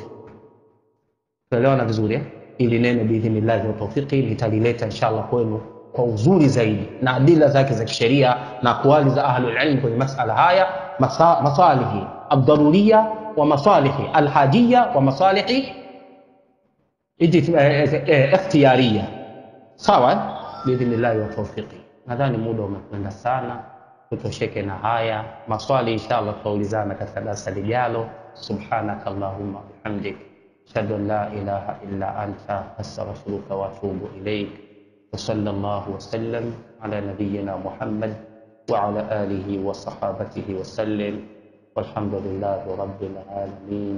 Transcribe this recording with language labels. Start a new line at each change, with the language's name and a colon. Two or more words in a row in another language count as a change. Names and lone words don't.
Swahili: Tuelewana vizuri ili neno
Arabic: بإذن الله وتوفيقه
Swahili: litalileta inshallah kwenu kwa uzuri zaidi na adila zake za kisheria na aqwali za
Arabic: أهل العلم
Swahili: kwenye masala haya,
Arabic: مصالح الضرورية ومصالح الحاجية ومصالح الاختيارية.
Swahili: Sawa,
Arabic: بإذن الله وتوفيقه.
Swahili: Nadhani muda umekwenda sana, tutosheke na haya maswali. Inshallah tutaulizana katika darasa lijalo.
Arabic: سبحانك اللهم وبحمدك أشهد أن لا إله إلا أنت أستغفرك وأتوب إليك. وصلى الله وسلم على نبينا محمد وعلى آله وصحابته وسلم، والحمد لله رب العالمين.